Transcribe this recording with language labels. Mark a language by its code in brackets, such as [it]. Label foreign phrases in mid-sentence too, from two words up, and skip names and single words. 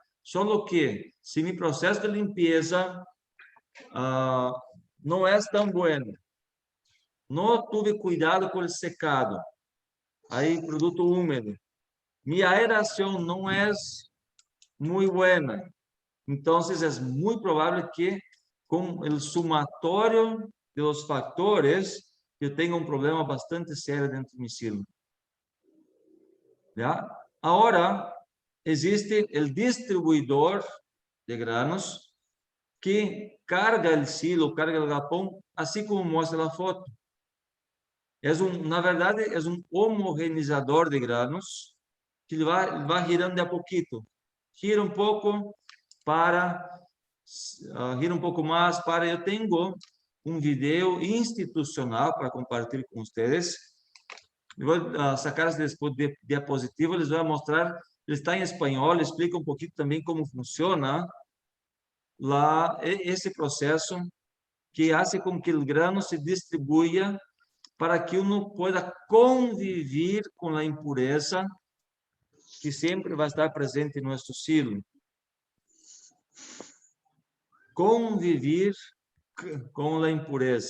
[es] Solo que si mi proceso de limpieza no es tan bueno, no tuve cuidado con el secado, hay producto húmedo, mi aeración no es muy buena, entonces es muy probable que con el sumatorio de los factores yo tenga un problema bastante serio dentro de mi silo. ¿Ya? Ahora existe el distribuidor de granos que carga el silo, carga el galpón, así como muestra la foto. [pt] Na verdade, é um homogeneizador de granos que vai girando de a pouquito. Gira um pouco para, gira um pouco mais para. Eu tenho um vídeo institucional para compartilhar com vocês. Eu vou sacar essa diapositiva, les vou mostrar. Ele está em espanhol, explica um pouquinho também como funciona esse processo que faz com que o grano se distribua para que [es] uno pueda convivir con la impureza que siempre va a estar presente en nuestro silo. Convivir con la impureza.